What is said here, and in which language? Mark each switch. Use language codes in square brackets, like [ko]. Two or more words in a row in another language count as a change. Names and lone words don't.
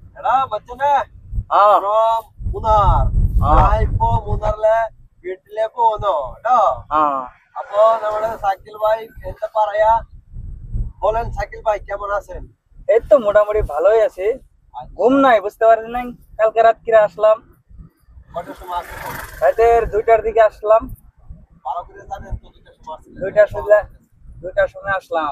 [ml] മച്ചനെ from മൂന്നാർ ഇപ്പോ മൂന്നാറിലെ വീട്ടിലേക്ക് പോന്നോ കേട്ടോ. അപ്പൊ നമ്മുടെ [bn] সাকিল ভাই [ml] എന്താ പറയാ [bn] বলেন সাকিল ভাই কেমন আছেন? এই তো মোটামুটি ভালোই আছি। ঘুম নাই, বুঝতে পারেন নাই, কালকে রাত কিরা আসলাম। কটার সময় আসছেন? রাতের 2টার দিকে আসলাম। ভালো করে জানেন তো 2টার সময় আসছেন? 2টার সময় আসলাম।